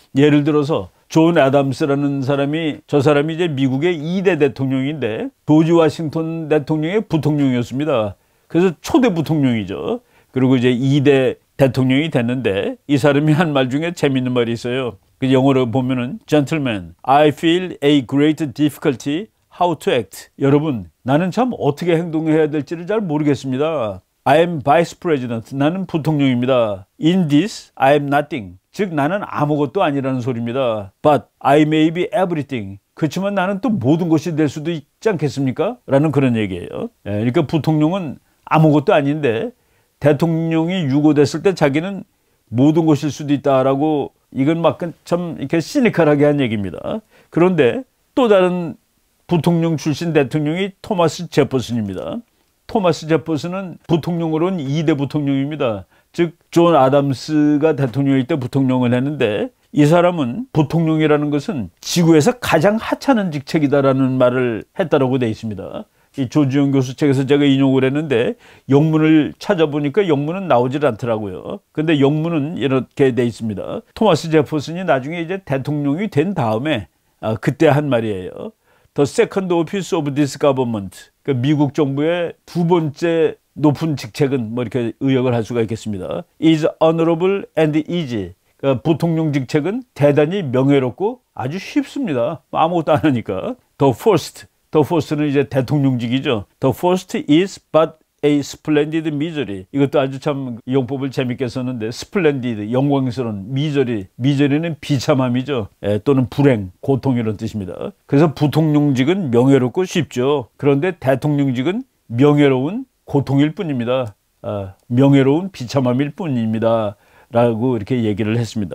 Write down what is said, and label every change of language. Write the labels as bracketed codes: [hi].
[ko] 예를 들어서 존 애덤스라는 사람이, 저 사람이 이제 미국의 2대 대통령인데 조지 워싱턴 대통령의 부통령이었습니다. 그래서 초대 부통령이죠. 그리고 이제 2대 대통령이 됐는데 이 사람이 한 말 중에 재밌는 말이 있어요. 그 영어로 보면은 [en] Gentlemen, I feel a great difficulty how to act. [ko] 여러분, 나는 참 어떻게 행동해야 될지를 잘 모르겠습니다. [en] I am vice president. [ko] 나는 부통령입니다. [en] In this, I am nothing. [ko] 즉 나는 아무것도 아니라는 소리입니다. [en] But I may be everything. [ko] 그렇지만 나는 또 모든 것이 될 수도 있지 않겠습니까? 라는 그런 얘기예요. 그러니까 부통령은 아무것도 아닌데 대통령이 유고됐을 때 자기는 모든 것일 수도 있다라고, 이건 막 참 이렇게 시니컬하게 한 얘기입니다. 그런데 또 다른 부통령 출신 대통령이 토마스 제퍼슨입니다. 토마스 제퍼슨은 부통령으로는 2대 부통령입니다. 즉 존 아담스가 대통령일 때 부통령을 했는데 이 사람은 부통령이라는 것은 지구에서 가장 하찮은 직책이다라는 말을 했다라고 되어 있습니다. 이 조지영 교수 책에서 제가 인용을 했는데 영문을 찾아보니까 영문은 나오질 않더라고요. 근데 영문은 이렇게 돼 있습니다. 토마스 제퍼슨이 나중에 이제 대통령이 된 다음에 그때 한 말이에요. [en] The second office of this government. [ko] 그러니까 미국 정부의 두 번째 높은 직책은 뭐 이렇게 의역을 할 수가 있겠습니다. [en] is honorable and easy. [ko] 그러니까 부통령 직책은 대단히 명예롭고 아주 쉽습니다. 아무것도 안 하니까. [en] The first [ko] 는 이제 대통령직이죠. [en] The first is but a splendid misery. [ko] 이것도 아주 참 용법을 재밌게 썼는데 splendid, 영광스러운, misery는 비참함이죠. 또는 불행, 고통 이런 뜻입니다. 그래서 부통령직은 명예롭고 쉽죠. 그런데 대통령직은 명예로운 고통일 뿐입니다. 명예로운 비참함일 뿐입니다. 라고 이렇게 얘기를 했습니다.